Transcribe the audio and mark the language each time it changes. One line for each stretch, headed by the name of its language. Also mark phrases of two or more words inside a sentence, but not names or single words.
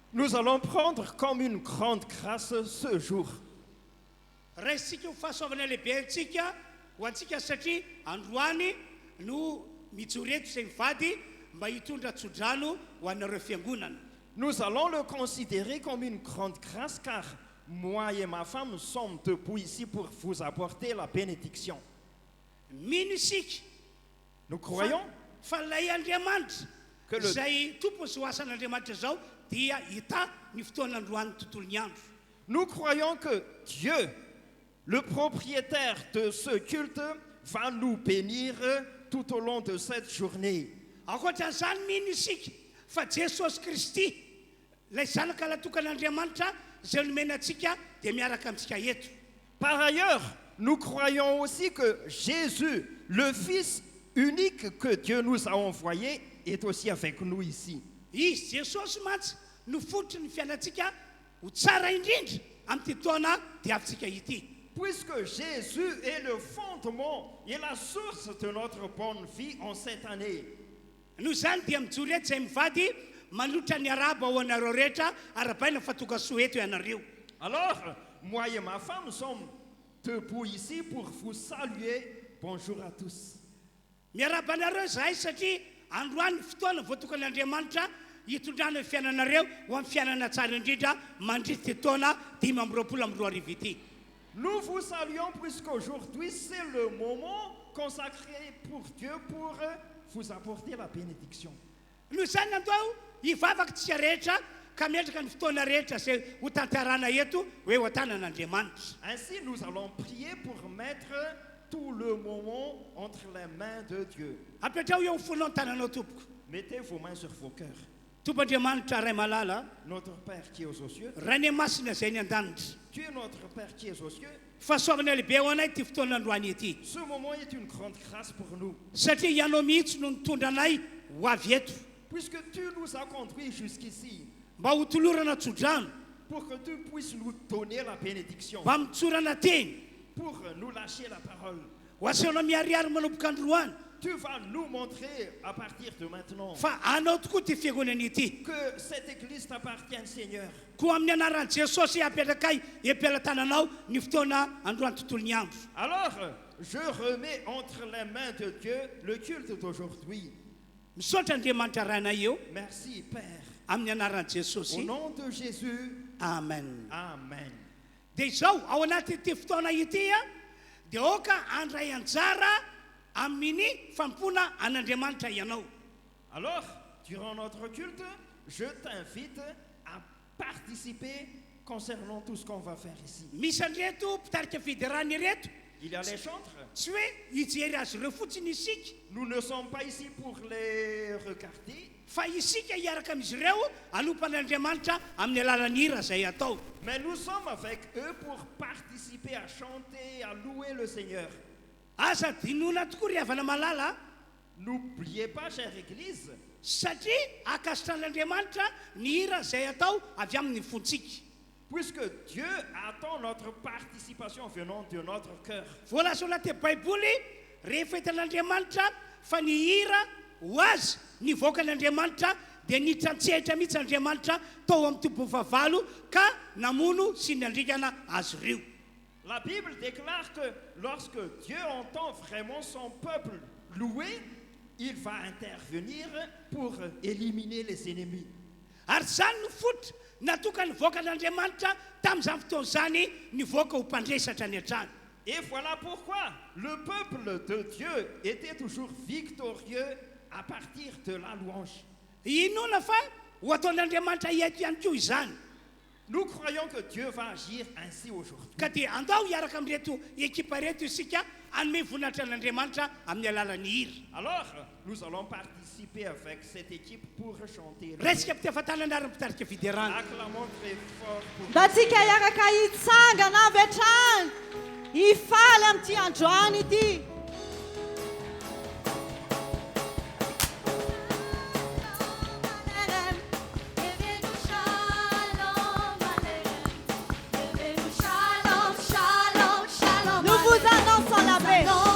French: Nous allons prendre comme une grande grâce ce jour.
Malagasy: Raisitsika ho fahasoavana lehibe antsika ho antsika satria androany no mitsoreto izay mivady mba hitondra tsodrano ho anareo fiangonana.
French: Nous allons le considérer comme une grande grâce car moi et ma femme sommes debout ici pour vous apporter la bénédiction.
Malagasy: Mino isika
French: Nous croyons
Malagasy: fa ilay Andriamanitra
French: que le
Malagasy: izay tompo sy ho asan'Andriamanitra zao dia hita ny fotoan'androany tontolo ny andro.
French: Nous croyons que Dieu, le propriétaire de ce culte, va nous bénir tout au long de cette journée.
Malagasy: Ankoatran'izany mino isika fa Jesosy Kristy ilay zanaka natokan'Andriamanitra izay nomena antsika dia miaraka amintsika eto.
French: Par ailleurs, nous croyons aussi que Jésus, le Fils unique que Dieu nous a envoyé, est aussi avec nous ici.
Malagasy: Izy Jesosy mantsy no fototry ny fiainantsika ho tsara indrindra amin'ity taona dia avintsika ity.
French: Puisque Jésus est le fondement et la source de notre bonne vie en cette année.
Malagasy: Noho izany dia mijoro eto izay mivady manotra ny araba ho anareo rehetra arabaina fa tonga soa eto ianareo.
French: Alors, moi et ma femme sommes debout ici pour vous saluer. Bonjour à tous.
Malagasy: Miaraba anareo zahay satria androany fotoana voatokan'Andriamanitra hitondrana ny fiainanareo ho amin'ny fiainana tsara indrindra mandritra taona 2024 ity.
French: Nous vous saluons puisqu'aujourd'hui c'est le moment consacré pour Dieu pour vous apporter la bénédiction.
Malagasy: Noho izany andao hivavaka tsika rehetra ka miendrika ny fotoana rehetra izay ho tantarana eto hoe ho tanan'Andriamanitra.
French: Ainsi nous allons prier pour mettre tout le moment entre les mains de Dieu.
Malagasy: Apetrao eo fonao ny tananao tompoko.
French: Mettez vos mains sur vos cœurs.
Malagasy: Tompo-Andriamanitra ray malala,
French: Notre Père qui est aux cieux,
Malagasy: rany masina izay ny an-danitra.
French: tu es notre Père qui est aux cieux.
Malagasy: Fahasoavana lehibe ho anay ty fotoana androany ity.
French: Ce moment est une grande grâce pour nous.
Malagasy: Satria ianao mihitsy no nitondra anay ho avy eto
French: Puisque tu nous as conduits jusqu'ici,
Malagasy: mba ho tolorana tsodrano,
French: pour que tu puisses nous donner la bénédiction,
Malagasy: mba mitsorana teny,
French: pour nous lâcher la parole.
Malagasy: ho asehoanao miariary manomboka androany.
French: Tu vas nous montrer à partir de maintenant
Malagasy: Fa anao tokoa ty fiangonana ity.
French: que cette église t'appartient, Seigneur.
Malagasy: Koa amin'ny anaran'i Jesosy apetrakay epelatananao ny fotoana androany tontolo ny andro.
French: Alors, je remets entre les mains de Dieu le culte d'aujourd'hui.
Malagasy: Misaotra Andriamanitra rainay eo
French: Merci, Père.
Malagasy: amin'ny anaran'i
French: Au
Malagasy: Jesosy.
French: nom de Jésus,
Malagasy: Amen.
French: Amen.
Malagasy: Dia izao ao anatyity fotoana ity dia oka andray anjara amin'ny fampona an'Andriamanitra ianao.
French: Alors, durant notre culte, je t'invite à participer concernant tout ce qu'on va faire ici.
Malagasy: Misy andreto mpitarika fiderana ireto
French: Il y a les chantres.
Malagasy: tsy hoe hijery azy ireo fotsiny isika
French: Nous ne sommes pas ici pour les regarder,
Malagasy: fa isika hiaraka amin'izy ireo anompan'Andriamanitra amin'ny alalan'ny hira izay atao.
French: mais nous sommes avec eux pour participer à chanter, à louer le Seigneur.
Malagasy: Aza dinona tokoa ry havana malala
French: N'oubliez pas, chère Église,
Malagasy: satria akasitran'Andriamanitra ny hira izay atao avy amin'ny fontsika.
French: puisque Dieu attend notre participation venant de notre cœur.
Malagasy: Voalaza ao anaty baiboly rehefa hitan'Andriamanitra fa ny hira ho azy ny voakan'Andriamanitra dia nitrantsehatra mihitsy Andriamanitra tao amin'ny tombo favalo ka namono sy niandrikana azy ireo.
French: La Bible déclare que lorsque Dieu entend vraiment son peuple louer, il va intervenir pour éliminer les ennemis.
Malagasy: Ary zany no fototra natoka ny voakan'Andriamanitra tamin'izany fotoana izany ny voaka ho mpandresatra ny an-trano.
French: Et voilà pourquoi le peuple de Dieu était toujours victorieux à partir de la louange.
Malagasy: Inona fa ho ataon'Andriamanitra ieto ihany koa izany.
French: Nous croyons que Dieu va agir ainsi aujourd'hui.
Malagasy: Ka dia andao hiaraka amin'reto ekipa reto isika anome voninahitra an'Andriamanitra amin'ny alalan'ny hira.
French: Alors, nous allons participer avec cette équipe pour chanter.
Malagasy: Resaka mpitiafatana ary mpitarika fiderana.
French: Acclamons très fort pour
Malagasy: Mba tsika hiaraka hitsangana avy hatrany hifaly amin'ity androany ity.
French: Nous vous annonçons la paix.